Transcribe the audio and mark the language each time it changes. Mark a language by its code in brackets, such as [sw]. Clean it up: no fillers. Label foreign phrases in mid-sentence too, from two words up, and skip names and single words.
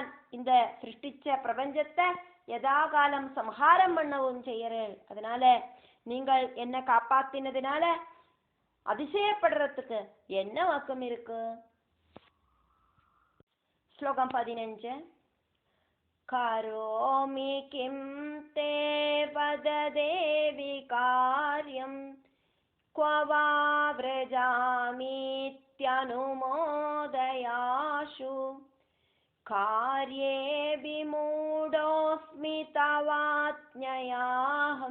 [ta] இந்த சிருஷ்டிச்ச பிரபஞ்சத்தை யதாகாலம் சம்ஹாரம் பண்ணவும் செய்யறேன். அதனால நீங்கள் என்ன காப்பாத்தினதுனால அதிசயப்படுறதுக்கு என்ன வாக்கம் இருக்கு? ஸ்லோகம் 15. [sa] करोमि किं ते वद देवि कार्यं क्व वा व्रजामीत्यनुमोदयाशु कार्ये विमूढोऽस्मि तवाज्ञयाहं